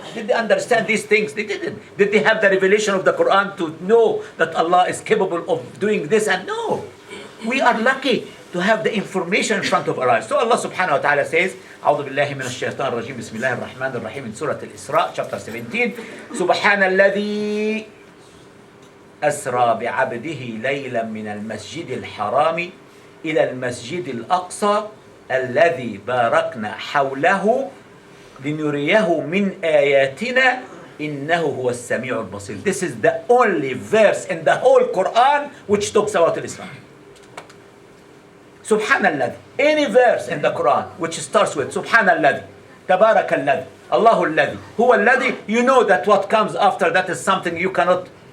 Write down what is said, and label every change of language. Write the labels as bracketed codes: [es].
[en] Did they understand these things? They didn't. Did they have the revelation of the Quran to know that Allah is capable of doing this? And no. We are lucky to have the information in front of our eyes. So Allah subhanahu wa ta'ala says, [ar] أعوذ بالله من الشيطان الرجيم بسم الله الرحمن الرحيم [en] in Surah Al-Isra, chapter 17. [ar] سبحان الذي أسرى بعبده ليلا من المسجد الحرام إلى المسجد الأقصى الذي باركنا حوله لنريه من آياتنا إنه هو السميع البصير. [en] This is the only verse in the whole Quran which talks about Islam. Subhanallah. Any verse in the Quran which starts with Subhanallah, Tabarakallah, Allahulladhi, Huwalladhi, you know that what comes after that is something you cannot.